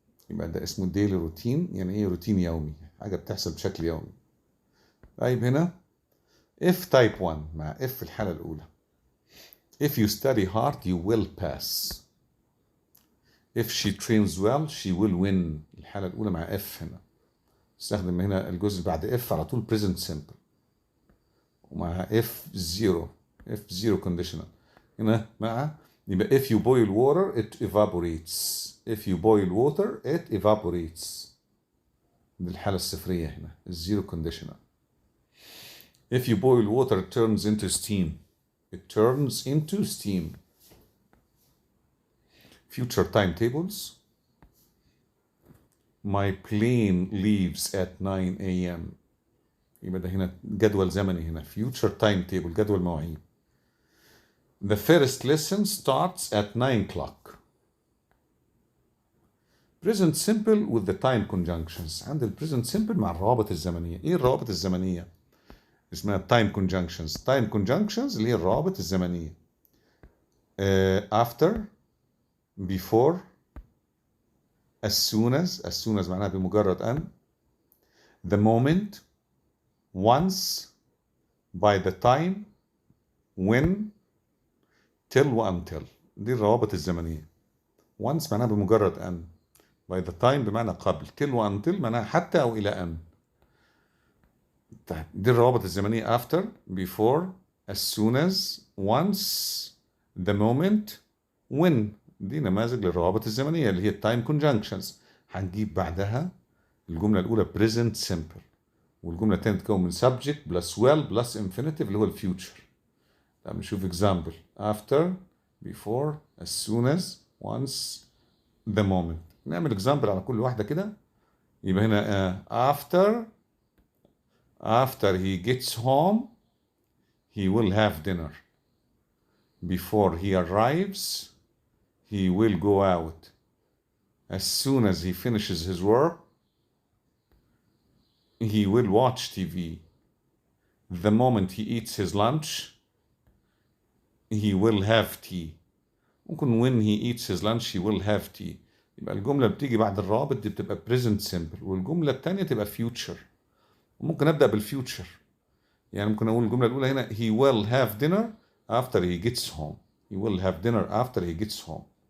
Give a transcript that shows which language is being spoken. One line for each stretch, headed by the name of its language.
Arabic: يبقى ده اسمه daily routine، يعني ايه روتين يومي، حاجة بتحصل بشكل يومي. طيب هنا
English: if type 1
Arabic: مع
English: if
Arabic: في الحالة الأولى.
English: if you study hard you will pass. if she trains well she will win.
Arabic: الحالة الأولى مع if هنا. استخدم هنا الجزء بعد if على طول present simple. ومع
English: if zero conditional.
Arabic: هنا مع يبقى
English: if you boil water it evaporates. if you boil water it evaporates.
Arabic: دي الحالة الصفرية هنا zero conditional.
English: if you boil water it turns into steam. it turns into steam. future timetables. my plane leaves at 9 a.m.
Arabic: يبقى ده هنا جدول زمني هنا future timetable جدول مواعيد.
English: The first lesson starts at 9 o'clock. present simple with the time conjunctions.
Arabic: عند ال present simple مع الروابط الزمنية. ايه الروابط الزمنية؟ اسمها time conjunctions. time conjunctions اللي هي الروابط الزمنية.
English: after, before, as soon as
Arabic: معناها بمجرد أن.
English: the moment, once, by the time, when, till وuntil.
Arabic: دي الروابط الزمنية. once معناها بمجرد أن.
English: by the time
Arabic: بمعنى قبل. till وuntil معناها حتى أو إلى أن. طيب دي الروابط الزمنية
English: after, before, as soon as, once, the moment, when.
Arabic: دي نماذج للروابط الزمنية اللي هي time conjunctions. هنجيب بعدها الجملة الأولى present simple. والجملة الثانية تتكون من subject plus well plus infinitive اللي هو الفيوتشر. طب نشوف example.
English: after, before, as soon as, once, the moment.
Arabic: نعمل example على كل واحدة كده. يبقى هنا
English: after he gets home he will have dinner. before he arrives he will go out. as soon as he finishes his work he will watch TV. the moment he eats his lunch he will have tea.
Arabic: ممكن
English: when he eats his lunch he will have tea.
Arabic: يبقى الجملة بتيجي بعد الرابط دي بتبقى present simple والجملة التانية تبقى future. وممكن أبدأ بالفيوتشر. يعني ممكن أقول الجملة الأولى هنا
English: he will have dinner after he gets home. he will have dinner after he gets home.